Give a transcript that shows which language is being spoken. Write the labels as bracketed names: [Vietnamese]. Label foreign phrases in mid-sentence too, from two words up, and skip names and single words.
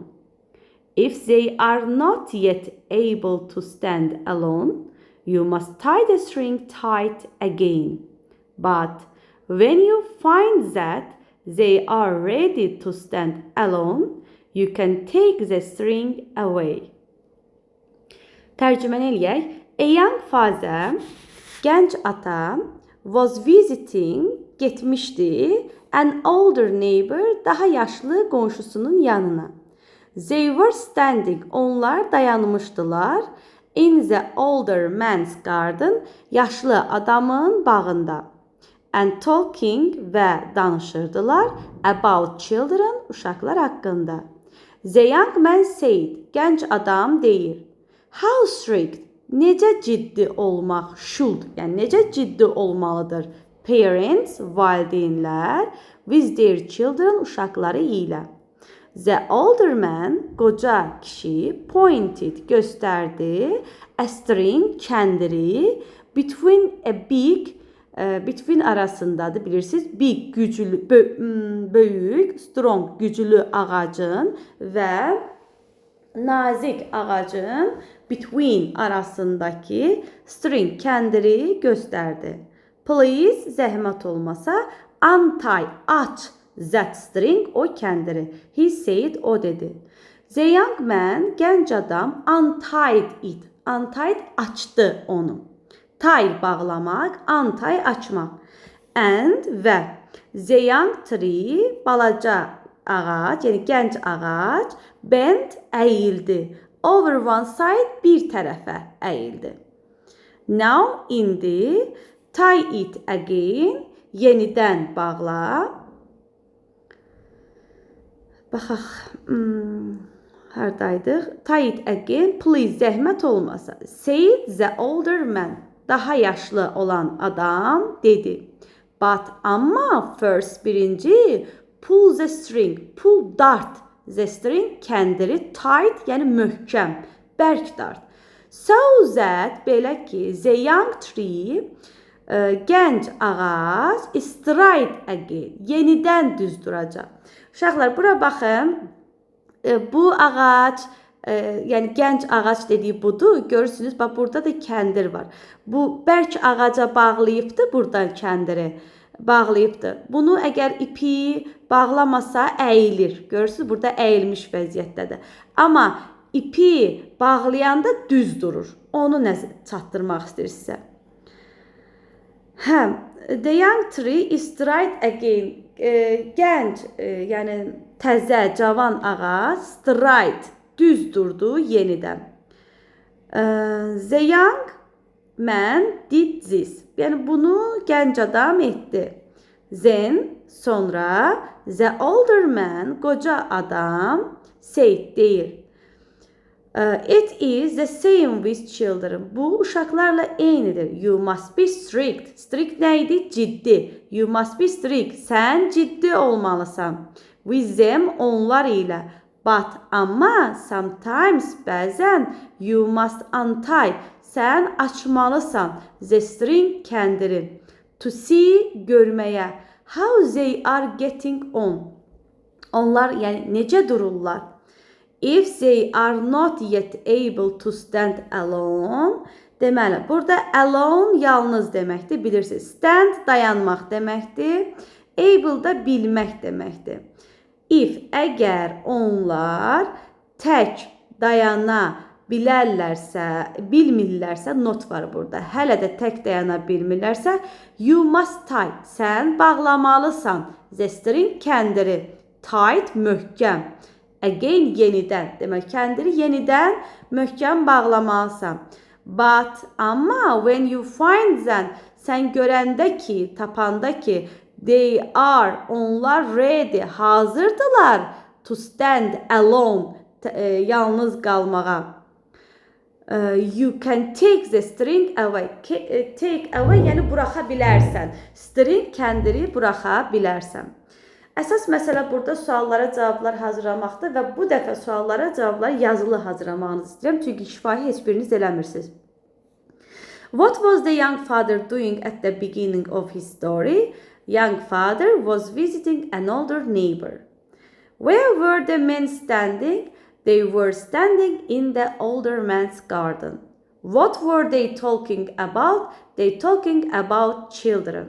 [English] If they are not yet able to stand alone, you must tie the string tight again. But when you find that they are ready to stand alone, you can take the string away." [Azerbaijani] Tərcüməni eləyək. [English] A young father, [Azerbaijani] gənc ata, [English] was visiting, getmişdi, an older neighbor, [Azerbaijani] daha yaşlı qonşusunun yanına. [English] They were standing, [Azerbaijani] onlar dayanmışdılar, [English] in the older man's garden, [Azerbaijani] yaşlı adamın bağında. [English] And talking [Azerbaijani] və danışırdılar [English] about children, [Azerbaijani] uşaqlar haqqında. [English] The young man said, [Azerbaijani] gənc adam deyir, [English] "How strict, [Azerbaijani] necə ciddi olmaq, should, yəni necə ciddi olmalıdır, [English] parents, valideynlər, with their children, [Azerbaijani] uşaqları ilə." [English] The older man, [Azerbaijani] qoca kişi, pointed, göstərdi, [English] a string, [Azerbaijani] kəndiri, [English] between a big, between [Azerbaijani] arasındadır, bilirsiniz, big, güclü, böyük, strong, güclü ağacın və nazik ağacın between arasındakı string, kəndiri göstərdi. Please, zəhmət olmasa, untie, aç [English] that string, [Azerbaijani] o kəndiri. [English] He said, [Azerbaijani] o dedi. [English] The young man, [Azerbaijani] gənc adam, [English] untied it. [Azerbaijani] Untied, açdı onu. Tie, bağlamaq, untie, açmaq. [English] And və the young tree, [Azerbaijani] balaca ağac, yəni gənc ağac, bent, əyildi. [English] Over one side, [Azerbaijani] bir tərəfə əyildi. [English] Now, indi, tie it again, [Azerbaijani] yenidən bağla. Baxaq, haradaydıq? [English] Tie it again, please, [Azerbaijani] zəhmət olmasa. [English] Said the older man, [Azerbaijani] daha yaşlı olan adam dedi. [English] But, amma, first, birinci, pull the string, pull, dart, the string, kəndiri, tight, [Azerbaijani] yəni möhkəm, bərk dart. [English] So that, [Azerbaijani] belə ki, [English] the young tree, [Azerbaijani] gənc ağac, [English] straight again, [Azerbaijani] yenidən düz duracaq. Uşaqlar, bura baxın, bu ağac, yəni gənc ağac dediyi budur. Görürsünüz, bax, burada da kəndir var. Bu, bərk ağaca bağlayıbdır, buradan kəndiri bağlayıbdır. Bunu əgər ipi bağlamasa əyilir. Görürsünüz, burada əyilmiş vəziyyətdədir. Amma ipi bağlayanda düz durur. Onu çatdırmaq istəyir sizə. Hə, [English] the young tree is straight again. [Azerbaijani] Gənc, yəni təzə, cavan ağac, straight, düz durdu yenidən. [English] The young man did this. [Azerbaijani] Yəni bunu gənc adam etdi. [English] Then, sonra, the older man, [Azerbaijani] qoca adam, [English] said, deyir. It is the same with children. [Azerbaijani] Bu uşaqlarla eynidir. [English] You must be strict. Strict [Azerbaijani] nə idi? Ciddi. [English] You must be strict. [Azerbaijani] Sən ciddi olmalısan. [English] With them, [Azerbaijani] onlar ilə. [English] But amma sometimes bəzən you must untie. [Azerbaijani] Sən açmalısan [English] the string [Azerbaijani] kəndiri. [English] To see görməyə. How they are getting on. [Azerbaijani] Onlar yəni necə dururlar? [English] If they are not yet able to stand alone. [Azerbaijani] Deməli, burada alone yalnız deməkdir, bilirsiniz. Stand dayanmaq deməkdir. Able da bilmək deməkdir. If əgər onlar tək dayana bilmirlərsə, not var burada. Hələ də tək dayana bilmirlərsə, [English] you must tie. [Azerbaijani] Sən bağlamalısan. [English] The string [Azerbaijani] kəndiri. Tight möhkəm. Again yenidən. Demək, kəndiri yenidən möhkəm bağlamalısan. [English] But amma when you find them, [Azerbaijani] sən görəndə ki, tapanda ki, [English] they are, onlar ready, hazırdılar to stand alone, [Azerbaijani] yalnız qalmağa. [English] You can take the string away. Take away [Azerbaijani] yəni buraxa bilərsən. String kəndiri buraxa bilərsən. Əsas məsələ burada suallara cavablar hazırlamaqdır və bu dəfə suallara cavablar yazılı hazırlamağınızı istəyirəm, çünki şifahi heç biriniz eləmirsiniz. [English] What was the young father doing at the beginning of his story? Young father was visiting an older neighbor. Where were the men standing? They were standing in the older man's garden. What were they talking about? They talking about children.